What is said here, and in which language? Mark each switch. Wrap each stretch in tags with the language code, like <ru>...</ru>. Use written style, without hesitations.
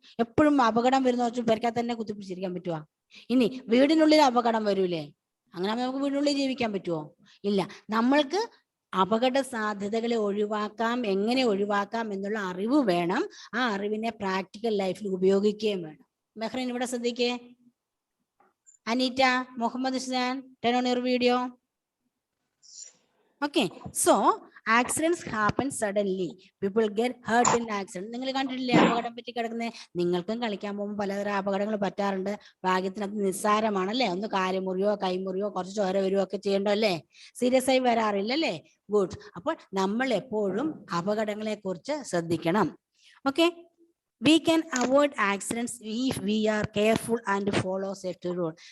<ml>എപ്പോഴും അപകടം വരുന്ന വെച്ച് പെരക്കാത്ത തന്നെ കുത്തിപ്പിടിച്ചിരിക്കാൻ പറ്റുവാ? ഇനി വീടിനുള്ളിൽ അപകടം വരൂലേ, അങ്ങനെ നമുക്ക് വീടിനുള്ളിൽ ജീവിക്കാൻ പറ്റുമോ? ഇല്ല. നമ്മൾക്ക് അപകട സാധ്യതകളെ ഒഴിവാക്കാം, എങ്ങനെ ഒഴിവാക്കാം എന്നുള്ള അറിവ് വേണം. ആ അറിവിനെ പ്രാക്ടിക്കൽ ലൈഫിൽ ഉപയോഗിക്കുകയും വേണം. ബഹ്റൈൻ ഇവിടെ ശ്രദ്ധിക്കേ.</ml> <en>Anita, Muhammad Hussain, turn on your video. Okay, so accidents happen suddenly. People get hurt in accident.</en> <ml>നിങ്ങൾ കണ്ടിട്ടില്ലേ അപകടം പറ്റി കിടക്കുന്നത്? നിങ്ങൾക്കും കളിക്കാൻ പോകുമ്പോൾ പലതരം അപകടങ്ങൾ പറ്റാറുണ്ട്. ഭാഗ്യത്തിനകത്ത് നിസ്സാരമാണല്ലേ, ഒന്ന് കാലുമുറിയോ കൈമുറിയോ കുറച്ച് ചോര വരുവോ ഒക്കെ ചെയ്യണ്ടോ അല്ലേ? സീരിയസ് ആയി വരാറില്ലല്ലേ? ഗുഡ്. അപ്പോൾ നമ്മൾ എപ്പോഴും അപകടങ്ങളെ കുറിച്ച് ശ്രദ്ധിക്കണം.</ml> <en>Okay, we can avoid accidents if we are careful and follow safety rule.</en>